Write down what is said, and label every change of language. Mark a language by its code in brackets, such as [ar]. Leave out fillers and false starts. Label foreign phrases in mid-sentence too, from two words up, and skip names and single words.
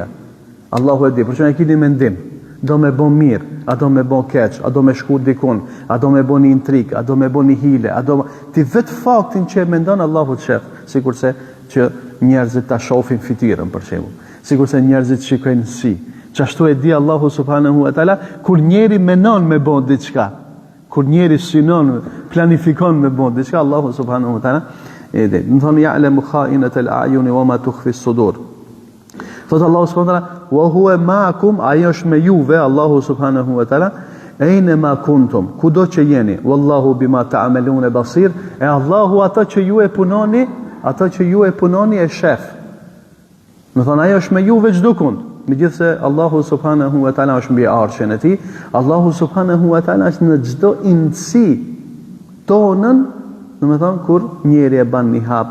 [sq] Allahu e di, për që ne keni mendim, do me bo mirë, a do me bo keq, a do me shku dikun, a do me bo një intrik, a do me bo një hile, ti vetë faktin që e mendon Allahu të shef, sikurse që njerëzit ta shohin fytyrën për shembull, sikurse njerëzit shikojnë si. Çashtu e di Allahu [ar] سبحانه وتعالى [sq] kur njeri menon me bo diçka, kur njeri synon, planifikon me bo diçka, Allahu [ar] سبحانه وتعالى [sq] e di. Më thonë [ar] يعلم خائنة الأعين وما تخفي الصدور. [sq] Thot Allahu [ar] سبحانه وتعالى وهو معكم, [sq] ajo është me juve, [ar] الله سبحانه وتعالى، أينما كنتم, [sq] kudo që jeni, [ar] والله بما تعملون بصير, [sq] e Allahu ata që ju e punoni e shef. Më thonë ajo është me juve çdo kund. Megjithse Allahu [ar] سبحانه وتعالى [sq] është mbi arshin e tij, Allahu [ar] سبحانه وتعالى [sq] është në çdo inësi tonën, domethënë kur njeri e ban një hap.